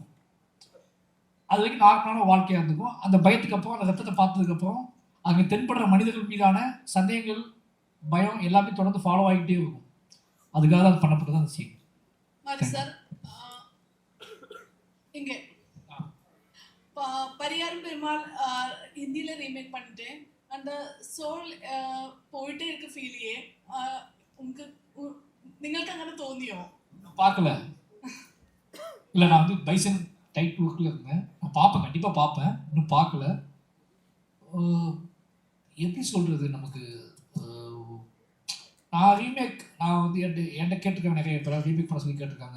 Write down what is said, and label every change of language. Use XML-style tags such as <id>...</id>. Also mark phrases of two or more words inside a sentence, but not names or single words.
<ta>அது வரைக்கும் நார்மலான வாழ்க்கையாக இருந்திருக்கும். அந்த பயத்துக்கு அப்புறம், அந்த ரத்தத்தை பார்த்ததுக்கப்புறம் அங்கே தென்படுற மனிதர்கள் மீதான சந்தேகங்கள், பயம் எல்லாமே தொடர்ந்து ஃபாலோ ஆகிட்டே இருக்கும். அதுக்காக தான் பண்ணப்பட்டது அந்த சீன். சார் இங்கே பரியாரம் பெருமாள் ஹிந்தியில் ரீமேக் பண்ணிட்டு அந்த சோல் போயிட்டே இருக்க ஃபீலியே</ta> <ml>നിങ്ങൾക്ക് അങ്ങനെ തോന്നിയോ?</ml> <ta>பார்க்கல. இல்லை, நான் வந்து பைசன் டைட் ஒர்க்கில் இருந்தேன். நான் பார்ப்பேன், கண்டிப்பாக பார்ப்பேன். இன்னும் பார்க்கல. எப்படி சொல்கிறது, நமக்கு நான் ரீமேக் நான் வந்து என்கிட்ட கேட்டிருக்கேன், நிறைய பேர் ரீமேக் பண்ண சொல்லி கேட்டிருக்காங்க.</ta>